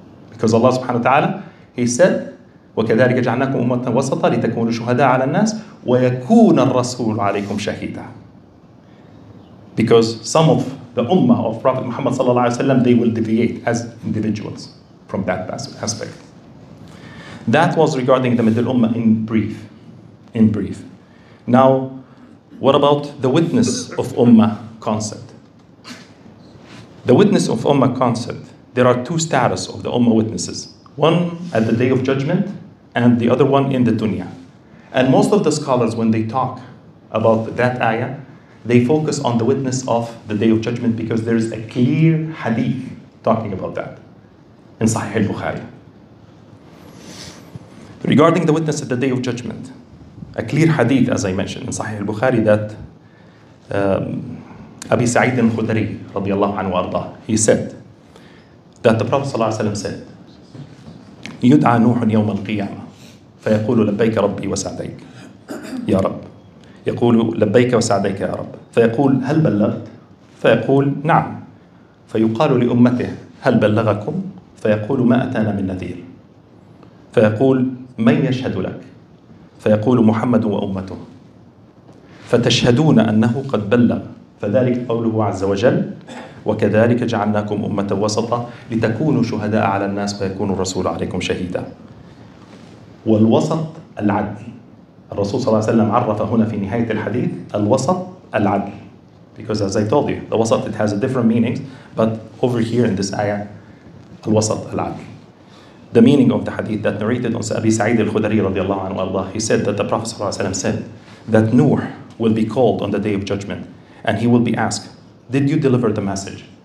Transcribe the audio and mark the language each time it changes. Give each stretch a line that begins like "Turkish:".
English: Because Allah subhanahu wa ta'ala, He said,
Arabic: وَكَذَلِكَ جَعَلْنَاكُمْ أُمَّةً وَسَطًا لِتَكُونُوا شُهَدَاءَ عَلَى النَّاسِ وَيَكُونَ الرَّسُولُ عَلَيْكُمْ شَهِيدًا.
English: Because some of the ummah of Prophet Muhammad sallallahu alayhi wa sallam, they will deviate as individuals from that aspect. That was regarding the middle ummah in brief. Now, what about the witness of ummah concept? The witness of ummah concept, there are two status of the ummah witnesses. One at the day of judgment and the other one in the dunya. And most of the scholars, when they talk about that ayah, they focus on the witness of the day of judgment because there is a clear hadith talking about that in Sahih al-Bukhari. Regarding the witness at the day of judgment, a clear hadith, as I mentioned, in Sahih al-Bukhari that Abi Sa'id al-Khudri radiyallahu anhu ardah, he said that the Prophet sallallahu alaihi wasallam said,
Arabic: يدعى نوح يوم القيامة فيقول لبيك ربي وسعديك يا رب، يقول لبيك وسعديك يا رب، فيقول هل بلغت؟ فيقول نعم، فيقال لأمته هل بلغكم؟ فيقول ما أتانا من نذير، فيقول من يشهد لك؟ فيقول محمد وأمته، فتشهدون أنه قد بلغ، فذلك قوله عز وجل وكذلك جعلناكم أمة وسطا لتكونوا شهداء على الناس ويكون الرسول عليكم شهيدا. والوسط العدل. الرسول صلى الله عليه وسلم عرف هنا في نهاية الحديث الوسط العدل.
English: Because as I told you, the wasat, it has a different meanings, but over here in this ayah,
Arabic: الوسط العدل.
English: The meaning of the hadith that narrated on Abi Sa'id al-Khudri radiyallahu anhu Allah, he said that the Prophet
Arabic: صلى الله عليه وسلم
English: said that Nuh will be called on the day of judgment and he will be asked, did you deliver the message?